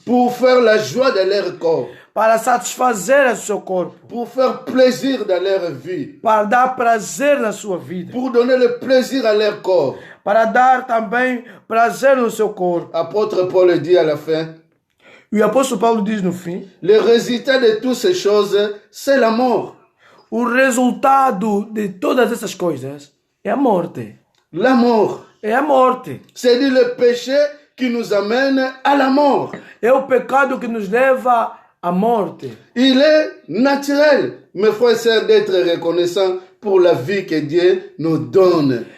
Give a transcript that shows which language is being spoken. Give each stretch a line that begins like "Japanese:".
French: Pour faire la joie de leur corps.
Portuguese: Para satisfazer o seu corpo.
French: Pour faire plaisir dans leur vie.
Portuguese: Para dar prazer na sua vida.
French: Pour donner le plaisir à leur corps.
Portuguese: Para dar também prazer no seu corpo.
French: Apôtre Paul dit à la fin.
Portuguese: E o apóstolo Paulo diz no fim.
French: Le résultat de toutes ces choses, c'est la mort.
Portuguese: O resultado de todas essas coisas é a morte.
French: La mort.
Portuguese: É a morte.
French: C'est-à-dire le péché qui nous amène à la mort.
Portuguese: É o pecado que nos leva a morte.
French: Il est naturel, mes frères et sœurs, d'être reconnaissant pour la vie que Dieu nous donne.